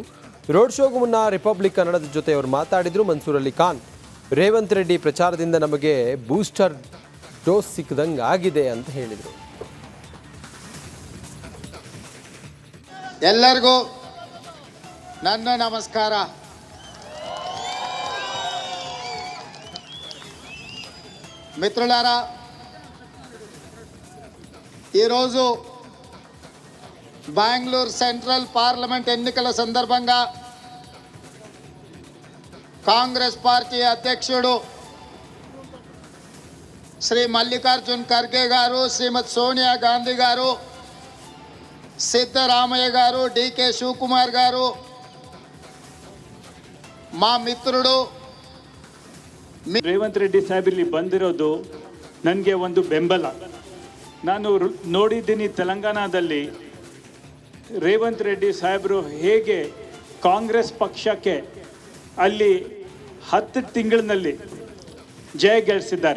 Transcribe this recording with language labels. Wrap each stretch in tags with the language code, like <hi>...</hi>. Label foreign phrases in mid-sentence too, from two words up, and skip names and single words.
<kn>ರೋಡ್ ಶೋಗೂ ಮುನ್ನ ರಿಪಬ್ಲಿಕ್ ಕನ್ನಡದ ಜೊತೆ ಅವರು ಮಾತಾಡಿದರು. ಮನ್ಸೂರ್ ಅಲಿ ಖಾನ್, ರೇವಂತ್ ರೆಡ್ಡಿ ಪ್ರಚಾರದಿಂದ ನಮಗೆ</kn> <en>booster dose</en> <kn>ಸಿಕ್ಕದಂಗೆ ಆಗಿದೆ ಅಂತ ಹೇಳಿದರು. ಎಲ್ಲರಿಗೂ ನನ್ನ ನಮಸ್ಕಾರ.</kn> <te>మిత్రులారా, ఈరోజు బెంగళూరు సెంట్రల్ పార్లమెంట్ ఎన్నికల సందర్భంగా కాంగ్రెస్ పార్టీ అధ్యక్షుడు శ్రీ మల్లికార్జున్ ఖర్గే గారు, శ్రీమతి సోనియా గాంధీ గారు, ಸಿದ್ದರಾಮಯ್ಯ గారు, DK ಶಿವಕುಮಾರ್ గారు, మా ಮಿತ್ರರು</te> <kn>ರೇವಂತ್ ರೆಡ್ಡಿ ಸಾಹೇಬ್ ಬಂದಿರೋದು ನನಗೆ ಒಂದು ಬೆಂಬಲ. ನಾನು ನೋಡಿದ್ದೀನಿ ತೆಲಂಗಾಣದಲ್ಲಿ ರೇವಂತ್ ರೆಡ್ಡಿ ಸಾಹೇಬರು ಹೇಗೆ ಕಾಂಗ್ರೆಸ್ ಪಕ್ಷಕ್ಕೆ ಅಲ್ಲಿ 10 ತಿಂಗಳಿನಲ್ಲಿ ಜಯ ಗಳಿಸಿದ್ದಾರೆ.</kn>